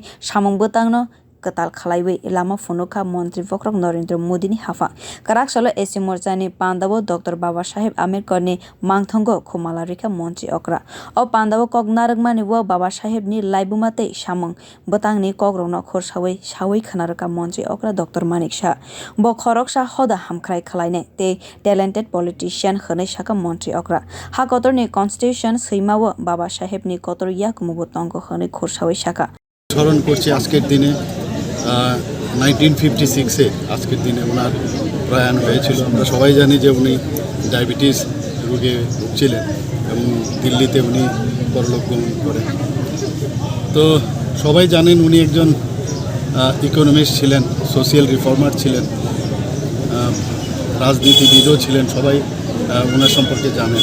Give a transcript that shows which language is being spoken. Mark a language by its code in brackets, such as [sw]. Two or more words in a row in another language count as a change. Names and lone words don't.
[trp] samung botangno ketal khalaiwi lama funukha montri kwrak Narendra Modi ni hafa kwrak salo SC morcha ni pandabo Dr.Baba Saheb Ambedkar ni mangthongo khumala rikha montri okra o pandabo kok naragmani wo Baba Saheb ni laibuma tei samung botang ni kogrokno sawi khanaraka montri okra Dr.Manik Saha bo khoroksa hoda hamkrai khlainai tei [en] talented politician [trp] hwnai saka montri okra ha kotor ni constitution seimawo Baba Saheb ni kotor yakumubo tongo hwnai khursawi saka [bn] স্মরণ করছি আজকের দিনে 1956-এ আজকের দিনে ওনার প্রয়াণ হয়েছিল। আমরা সবাই জানি যে উনি ডায়াবেটিস রোগে ভুগছিলেন এবং দিল্লিতে উনি পরলোক গমন করেন। তো সবাই জানেন উনি একজন ইকোনমিস্ট ছিলেন, [en] social reformer [bn] ছিলেন, রাজনীতিবিদও ছিলেন, সবাই ওনার সম্পর্কে জানেন।